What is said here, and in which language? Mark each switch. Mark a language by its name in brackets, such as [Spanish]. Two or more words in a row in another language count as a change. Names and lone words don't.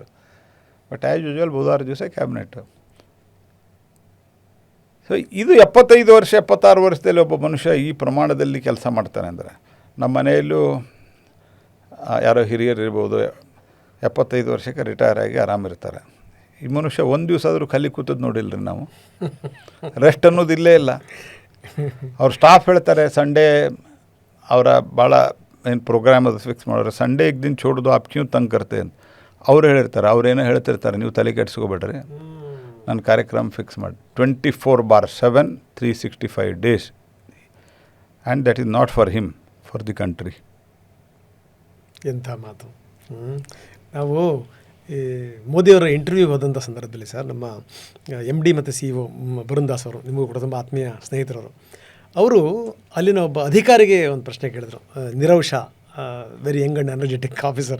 [English] but as usual [Kannada] ಬುಧವಾರ ದಿವಸ ಕ್ಯಾಬಿನೆಟ್. ಸೊ ಇದು 75 ವರ್ಷ 76 ವರ್ಷದಲ್ಲಿ ಒಬ್ಬ ಮನುಷ್ಯ ಈ ಪ್ರಮಾಣದಲ್ಲಿ ಕೆಲಸ ಮಾಡ್ತಾನೆ ಅಂದರೆ, ನಮ್ಮ ಮನೆಯಲ್ಲೂ ಯಾರೋ ಹಿರಿಯರು ಇರ್ಬೋದು, 75 ವರ್ಷಕ್ಕೆ ರಿಟೈರ್ ಆಗಿ ಆರಾಮಿರ್ತಾರೆ. ಈ ಮನುಷ್ಯ ಒಂದು ದಿವಸ ಆದರೂ ಖಾಲಿ ಕೂತದ್ದು ನೋಡಿಲ್ಲ ರೀ ನಾವು. ರೆಸ್ಟ್ ಅನ್ನೋದು ಇಲ್ಲೇ ಇಲ್ಲ. ಅವ್ರ ಸ್ಟಾಫ್ ಹೇಳ್ತಾರೆ ಸಂಡೇ ಅವರ ಭಾಳ ಏನು ಪ್ರೋಗ್ರಾಮ್ ಅದು ಫಿಕ್ಸ್ ಮಾಡೋರು, ಸಂಡೇ [Hindi] एक दिन छोड़ दो आप क्यों तंग करते [Kannada] ಅಂತ ಅವ್ರು ಹೇಳಿರ್ತಾರೆ. ಅವ್ರೇನೋ ಹೇಳ್ತಿರ್ತಾರೆ, ನೀವು ತಲೆ ಕೆಡಿಸ್ಕೋಬೇಡ್ರಿ, ನನ್ನ ಕಾರ್ಯಕ್ರಮ ಫಿಕ್ಸ್ ಮಾಡಿ 24/7 365 [English] days and that is not for him, for the country. [Kannada] ಎಂಥ ಮಾತು. ನಾವು ಈ ಮೋದಿಯವರ ಇಂಟರ್ವ್ಯೂ ಹೋದಂಥ ಸಂದರ್ಭದಲ್ಲಿ ಸರ್, ನಮ್ಮ MD ಮತ್ತು CEO ವರುಣ್ ದಾಸ್ ಅವರು, ನಿಮಗೂ ಕೂಡ ತುಂಬ ಆತ್ಮೀಯ ಸ್ನೇಹಿತರವರು, ಅವರು ಅಲ್ಲಿನ ಒಬ್ಬ ಅಧಿಕಾರಿಗೆ ಒಂದು ಪ್ರಶ್ನೆ ಕೇಳಿದ್ರು. [English] Nirav Shah, very young and energetic officer.